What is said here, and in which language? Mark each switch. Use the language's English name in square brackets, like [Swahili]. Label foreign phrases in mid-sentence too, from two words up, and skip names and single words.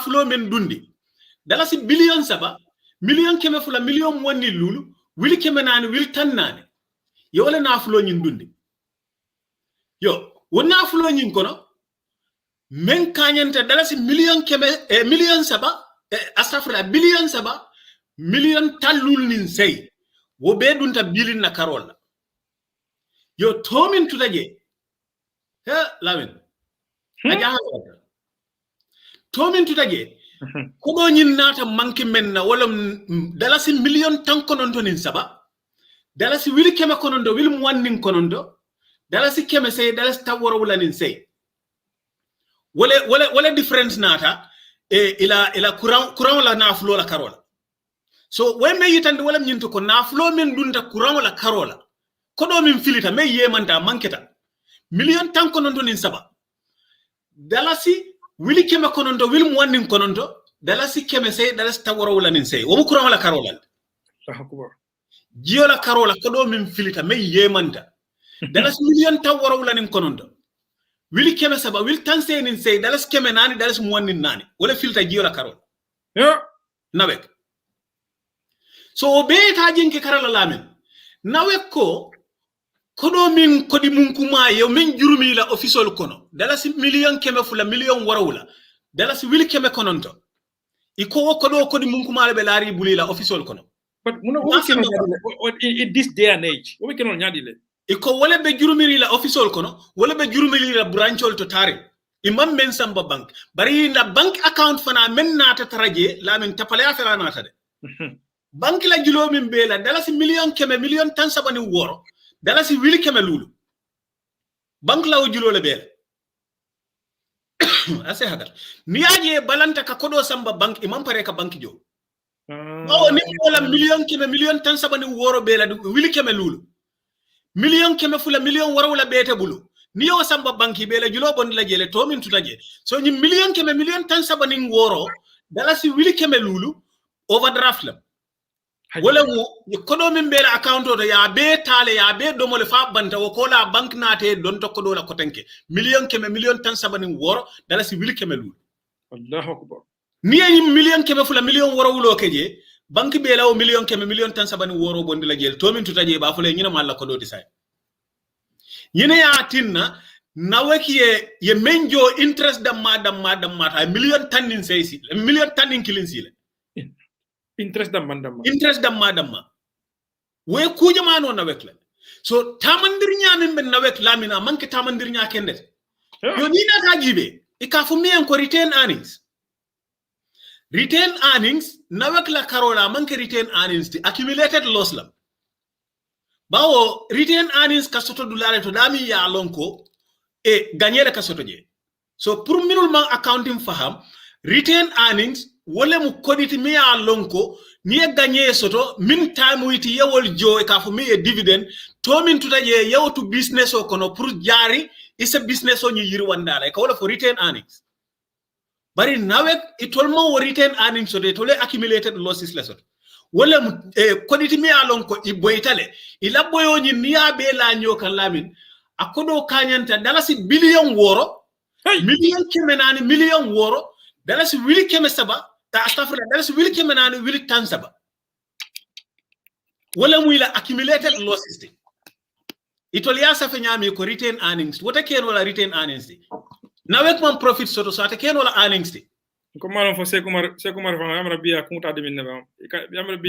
[Mandingo] fulo men dundi dala si billion saba million keme fula million wonni lulu wili keme nani wil tan nani yo wala na fulo nyin dundi yo wona fulo nyin kono men kanyanta dala si million keme million saba astafra billion saba million talul nin sey wo be dunta bilin na karola yo tomin tutaje he lamen aja tomin tutaje ko do nyin nata manki men na wala dala si million tan konondo nin saba dala si wili keme konondo wil mu wannin konondo dala si keme sey dala si taworo wala nin sey wala difference nata ila courant la naflo la karola [English] so when [Mandingo] me yitande wala nyinto ko naflo men dunda courant la karola ko do min filita me yemanta manketa million tan konondo nin saba dalasi wili keme konondo wil mu wannin konondo dalasi keme sey dalasi taworo wala nin sey wo courant la karola jio la karola ko do min filita me yemanta dalasi million taworo wala nin konondo wili keme saba wil tan senin sey dalas keme nani dalas mu wannin nani wala filta jio la karol nawek so beta jinki karala lamen nawek ko do min kodi munkuma yo min jurumi la official kono dalas million keme fula million warawula dalas wili keme kononto iko ko do kodi munkuma be lari buli la official kono [English] but muno in this day and age we cannot nyadile [Mandingo] iko wala be jurumiri la official kono wala be jurumiri la branchol to tare imam men samba bank bari na [English] bank account [Mandingo] fana men nata taraje la men tapale afera nata de bank la julo min be la dalasi million keme million tan sabani woro dalasi wili keme lulu bank la julo le be ase hagal niaje balanta ka kodo samba bank imam pare ka bank jo ni wala million tan sabani woro be la wili keme lulu million keme fula million warawla bete bulu niyo samba banki bela julo bon la jele to min tutaje so ni million keme million tan sabani woro dala si wili keme lulu overdraft la wala mo ko do min bela account to ya be tale ya be do mo le fa banta wo ko la bank nate don to ko do la ko tanke million keme million tan sabani woro dala si wili keme lulu [Arabic] Allahu akbar [Mandingo] ni million keme fula million warawlo keje banki bela o million keme million tan sabani woro bondi la jel to min tutaje ba fule nyina malla ko do disay yene ya tinna naweki ye menjo interest damma ta million tan nin seysi million tan nin kilin sile interest damma we kuje mano nawek la so tamandir nyamin ben nawek lamina manke tamandir nya kendet yo ni na tajibe ikafu mi en ko [English] retain earnings [Mandingo] nawek la karola manke [English] retain earnings [Mandingo] ti [English] accumulated loss [Mandingo] la bawo [English] retain earnings [Mandingo] kasoto dollar to dami ya lonko e gagnere kasoto je so pour minul man accounting faham [English] retain earnings [Mandingo] wole mu koditi mi ya lonko ni gagné soto min time witi yewol jo e kafu mi e dividend to min tutaje yewtu business o kono pour jari isa business o ni yiri wandala e ka wala [English] for retain earnings [Mandingo] bari nawek itolmo wo [English] retain earnings [Mandingo] so de tole [English] accumulated losses lesson [Mandingo] wala koditi mi alon ko iboytale ila boyo ni niya be la nyokan lamin akodo kanyanta dalasi billion woro million kemenani million woro dalasi wili keme saba ta astafra dalasi wili kemenani wili tan saba wala mu ila [English] accumulated losses [Mandingo] de itolia sa fenyami ko [English] retain earnings [Mandingo] wota ken wala [English] retain earnings [Mandingo] de nawek man profit soto so ata ken wala earnings de ko malon fo sekumar fa amra biya kunta de minne bam amra bi